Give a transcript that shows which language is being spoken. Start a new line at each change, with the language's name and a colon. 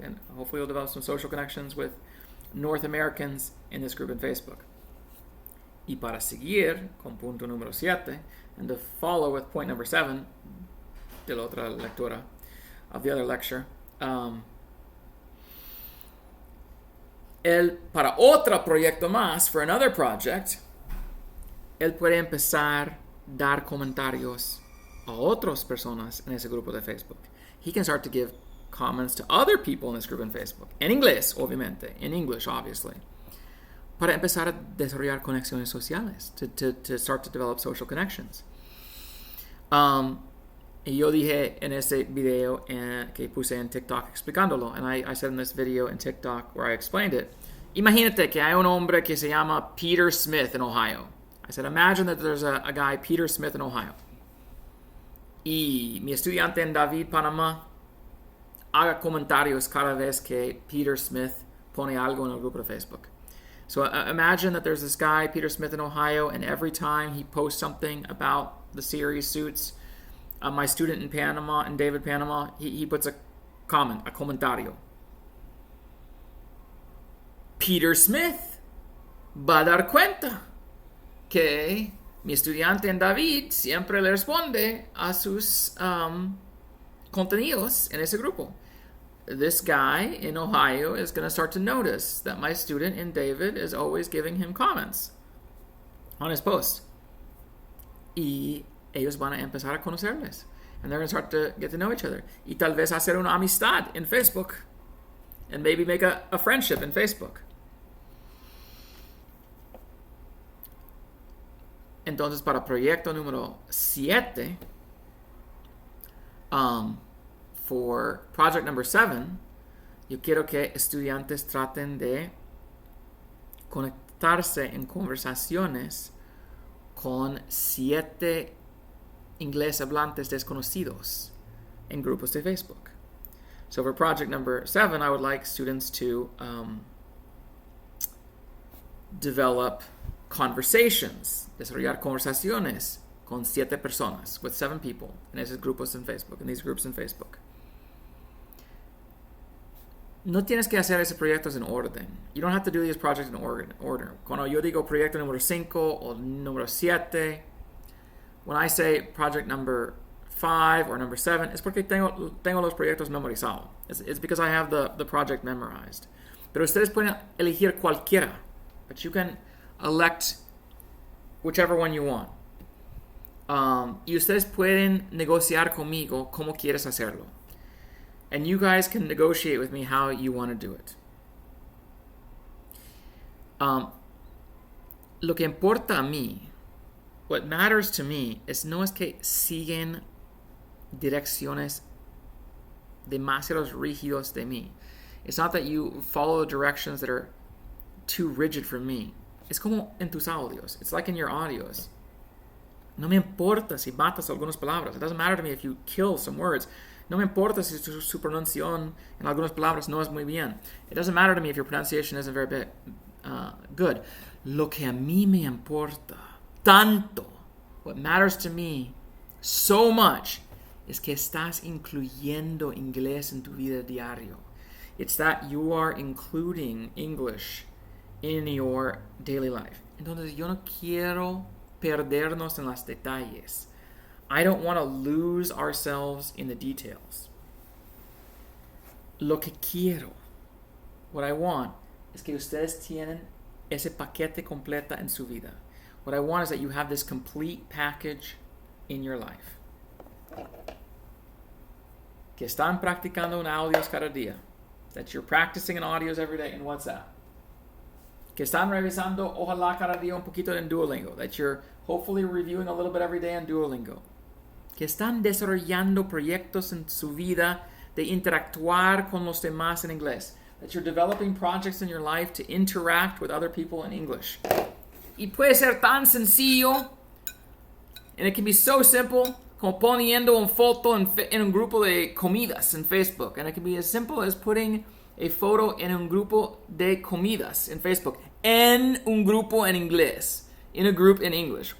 English: And hopefully he'll develop some social connections with North Americans in this group in Facebook.
Spanish: Y para seguir con punto número 7,
English: and to follow with point number 7
Spanish: de la otra lectura
English: of the other lecture,
Spanish: él, para otro proyecto más,
English: for another project,
Spanish: él puede empezar a dar comentarios a otras personas en ese grupo de Facebook.
English: He can start to give comments to other people in this group in Facebook.
Spanish: En inglés, obviamente.
English: In English, obviously.
Spanish: Para empezar a desarrollar conexiones sociales.
English: To start to develop social connections.
Spanish: Y yo dije en ese video que puse en TikTok explicándolo.
English: And I said in this video in TikTok where I explained it.
Spanish: Imagínate que hay un hombre que se llama
English: Peter Smith in Ohio. I said, imagine that there's a guy, Peter Smith in Ohio.
Spanish: Y mi estudiante en David, Panamá, haga comentarios cada vez que Peter Smith pone algo en el grupo de Facebook.
English: So imagine that there's this guy, Peter Smith in Ohio, and every time he posts something about the series Suits, my student in Panama, in David, Panama, he puts a comment, a comentario.
Spanish: Peter Smith va a dar cuenta que mi estudiante en David siempre le responde a sus contenidos en ese grupo.
English: This guy in Ohio is going to start to notice that my student in David is always giving him comments on his post.
Spanish: Y ellos van a empezar a conocerles.
English: And they're going to start to get to know each other.
Spanish: Y tal vez hacer una amistad en Facebook.
English: And maybe make a friendship in Facebook.
Spanish: Entonces, para proyecto número 7,
English: for project number 7,
Spanish: yo quiero que estudiantes traten de conectarse en conversaciones con 7 inglés hablantes desconocidos en grupos de Facebook.
English: So for project number 7, I would like students to develop conversations,
Spanish: desarrollar conversaciones con 7 personas,
English: with 7 people
Spanish: en esos grupos en Facebook,
English: in these groups in Facebook.
Spanish: No tienes que hacer esos proyectos en orden.
English: You don't have to do these projects in order.
Spanish: Cuando yo digo proyecto número 5 o número 7,
English: when I say project number 5 or number 7,
Spanish: es porque tengo los proyectos memorizados.
English: It's because I have the project memorized.
Spanish: Pero ustedes pueden elegir cualquiera.
English: But you can elect whichever one you want.
Spanish: Y ustedes pueden negociar conmigo cómo quieres hacerlo.
English: And you guys can negotiate with me how you want to do it.
Spanish: Lo que importa a mí,
English: what matters to me,
Spanish: no es que siguen direcciones demasiado rígidos de mí.
English: It's not that you follow directions that are too rigid for me.
Spanish: Es como en tus audios.
English: It's like in your audios.
Spanish: No me importa si matas algunas palabras.
English: It doesn't matter to me if you kill some words.
Spanish: No me importa si su pronunciación en algunas palabras no es muy bien.
English: It doesn't matter to me if your pronunciation isn't very good.
Spanish: Lo que a mí me importa tanto,
English: what matters to me so much,
Spanish: es que estás incluyendo inglés en tu vida diario.
English: It's that you are including English in your daily life.
Spanish: Entonces yo no quiero perdernos en los detalles.
English: I don't want to lose ourselves in the details.
Spanish: Lo que quiero,
English: what I want,
Spanish: es que ustedes tienen ese paquete completa en su vida.
English: What I want is that you have this complete package in your life.
Spanish: Que están practicando en audios cada día.
English: That you're practicing in audios every day in WhatsApp.
Spanish: Que están revisando, ojalá cada día un poquito en Duolingo.
English: That you're hopefully reviewing a little bit every day in Duolingo.
Spanish: Que están desarrollando proyectos en su vida de interactuar con los demás en inglés.
English: That you're developing projects in your life to interact with other people in English.
Spanish: Y puede ser tan sencillo,
English: and it can be so simple,
Spanish: como poniendo una foto en un grupo de comidas en Facebook.
English: And it can be as simple as putting a photo
Spanish: en un grupo de comidas en Facebook. En un grupo en inglés.
English: In a group in English.